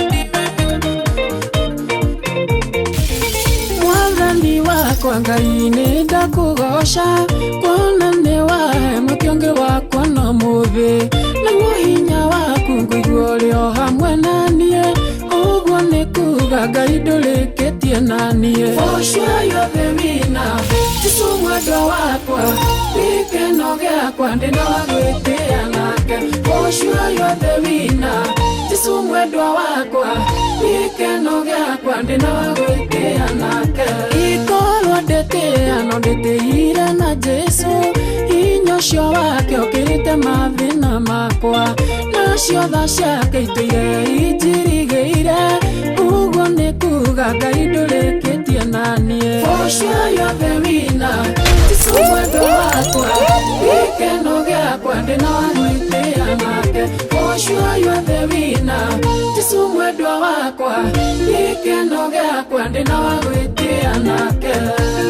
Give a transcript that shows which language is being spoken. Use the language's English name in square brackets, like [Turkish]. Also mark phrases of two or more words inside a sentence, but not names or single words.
[Kikuyu] Mwathani wakwa Ngai nĩ ndakũgoca kuona nĩ wahe mũkĩonge wakwa na mũthĩ naguo hinya waku ngũigua ũrĩ o hamwe naniĩ ũguo nĩ kuga Ngai ndũrĩkĩtie naniĩ For [English] sure you're the winner [Kikuyu] Jesũ mwendwa wakwa gĩkeno gĩakwa ndĩ na wa gwĩtĩĩa nake [English] For sure you're the winner [Kikuyu] Jesũ mwendwa wakwa gĩkeno gĩakwa ndĩ na wa gwĩtĩĩa nake ikorwo ndĩtĩĩa no ndĩtĩire na Jesũ hinya ũcio wake ũkĩrĩte mathĩna makwa nacio tha ciake itũire injirigĩire ũguo nĩ kuga Ngai ndũrĩkĩtie naniĩ [English] For sure you're the winner [Kikuyu] Jesũ mwendwa wakwa gĩkeno gĩakwa ndĩ na wa gwĩtĩĩa nake [English] For sure you're the winner [Kikuyu] Jesũ mwendwa wakwa gĩkeno gĩakwa ndĩ na wa gwĩtĩĩa nake